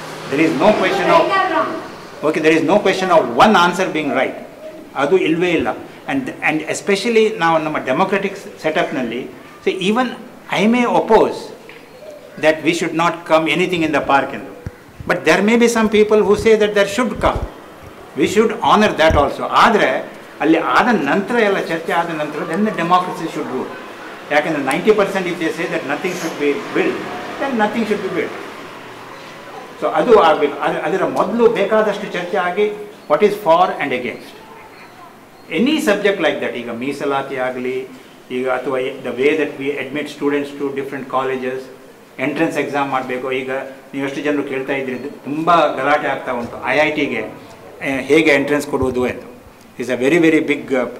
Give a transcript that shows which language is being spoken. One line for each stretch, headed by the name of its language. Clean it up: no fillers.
English: There is no question of, okay, there is no question of one answer being right.
Kannada: ಅದು ಇಲ್ವೇ ಇಲ್ಲ.
English: and especially
Kannada: ನಾವು ನಮ್ಮ democratic ಸೆಟಪ್ನಲ್ಲಿ,
English: so even I may oppose that we should not come anything in the park ಎಂದು, but there may be some people who say that there should come. We should honor that also.
Kannada: ಆದರೆ ಅಲ್ಲಿ ಆದ ನಂತರ ಎಲ್ಲ ಚರ್ಚೆ ಆದ ನಂತರ
English: then the democracy should rule. ಯಾಕೆಂದರೆ 90% if they say that nothing should be built, then nothing should be built.
Kannada: So ಅದು ಆಗಬೇಕು. ಅದರ ಮೊದಲು ಬೇಕಾದಷ್ಟು ಚರ್ಚೆ ಆಗಿ
English: What is for and against any subject like that.
Kannada: ಈಗ ಮೀಸಲಾತಿ ಆಗಲಿ, ಈಗ ಅಥವಾ
English: The way that we admit students to different colleges, entrance exam ಮಾಡಬೇಕು.
Kannada: ಈಗ ನೀವೆಷ್ಟು ಜನರು ಕೇಳ್ತಾ ಇದ್ರಿ, ತುಂಬ ಗಲಾಟೆ ಆಗ್ತಾ ಉಂಟು IITಗೆ ಹೇಗೆ ಎಂಟ್ರೆನ್ಸ್ ಕೊಡುವುದು ಎಂದು.
English: Is a very very big.